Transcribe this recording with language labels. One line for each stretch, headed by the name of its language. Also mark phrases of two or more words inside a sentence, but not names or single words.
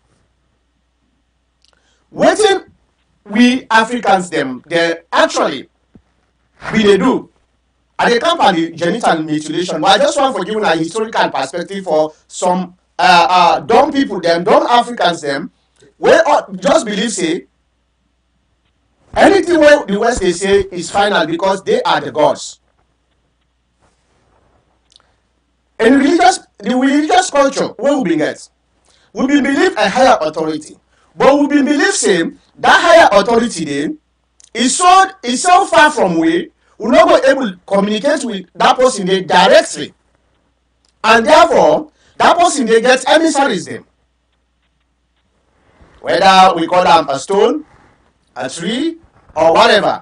Nigerian Pidgin: Wetin we Africans dem dey actually we dey do, I dey come and the genital mutilation, but I just want to give una historical perspective for some dumb people dem, dumb Africans dem, wey just believe say anything wey the West dey say is final because they are the gods. In the religious culture wey we bin get, we bin believe a higher authority, but we bin believe say that higher authority dey is so far from we no go able to communicate with that person dey directly, and therefore that person dey get emissaries dem, whether we call am a stone, a tree, or whatever.